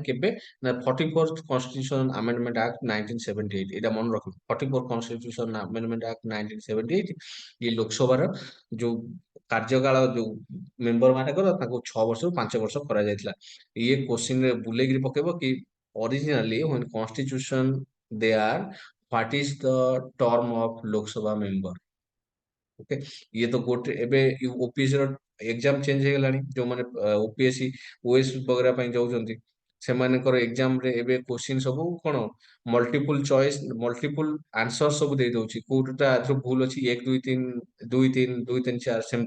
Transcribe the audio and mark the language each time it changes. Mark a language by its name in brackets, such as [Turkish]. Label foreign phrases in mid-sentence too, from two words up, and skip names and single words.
[Odia] କେବେ ନା 44th କନଷ୍ଟିଟ୍ୟୁସନ ଆମେଣ୍ଡମେଣ୍ଟ ଆକ୍ଟ 1978। ଏଇଟା ମନେ ରଖିବ, 44th କନଷ୍ଟିଟ୍ୟୁସନ ଆମେଣ୍ଡମେଣ୍ଟ ଆକ୍ଟ 1978। ଇଏ ଲୋକସଭାର ଯୋଉ କାର୍ଯ୍ୟକାଳ ଯୋଉ ମେମ୍ବର ମାନଙ୍କର ତାଙ୍କୁ 6 ବର୍ଷରୁ 5 ବର୍ଷ କରାଯାଇଥିଲା। ଇଏ କୋଶ୍ଚିନ୍ ରେ ବୁଲେଇକିରି ପକେଇବ କି ଅରିଜିନାଲି [English] when constitution they are what is the term of [Odia] ଲୋକସଭା ମେମ୍ବର। ଓକେ, ଇଏ ତ ଗୋଟେ ଏବେ ଓପିଏସସି ର ଏକ୍ସାମ ଚେଞ୍ଜ ହେଇଗଲାଣି। ଯୋଉମାନେ ଓପିଏସସି ଓଏସ ବଗେରା ପାଇଁ ଯାଉଛନ୍ତି, ସେମାନଙ୍କର ଏକ୍ସାମ ରେ ଏବେ କୋଶ୍ଚିନ୍ ସବୁ କଣ [English] multiple choice, multiple answer [Odia] ସବୁ ଦେଇ ଦଉଛି। କୋଉଟା ଏଥିରୁ ଭୁଲ ଅଛି, 1 2 3 2 3 2 3 4 ସେମିତି।